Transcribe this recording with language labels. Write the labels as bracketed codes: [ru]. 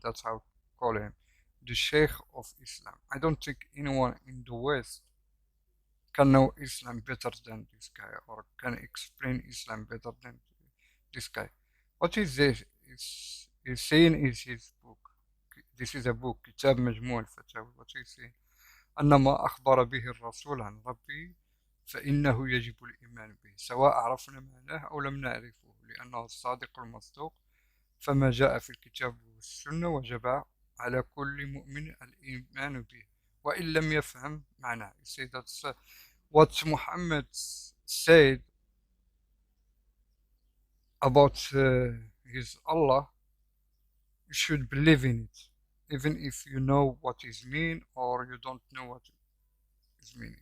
[en] That's how I call him. The Sheikh of Islam. I don't think anyone in the West can know Islam better than this guy, or can explain Islam better than this guy. What is this? He's saying is his book. This is a book, كتاب مجموع الفتاوى. What he's saying? [ar] أن ما أخبر به الرسول عن ربه فإنه يجب الإيمان به سواء عرفنا معناه أو لم نعرفه لأنه الصادق المصدوق فما جاء في الكتاب والسنة وجب على كل مؤمن الإيمان به وإن لم يفهم معناه. [en] You say that's what Muhammad said about his Allah. You should believe in it, even if you know what it means or you don't know what it means.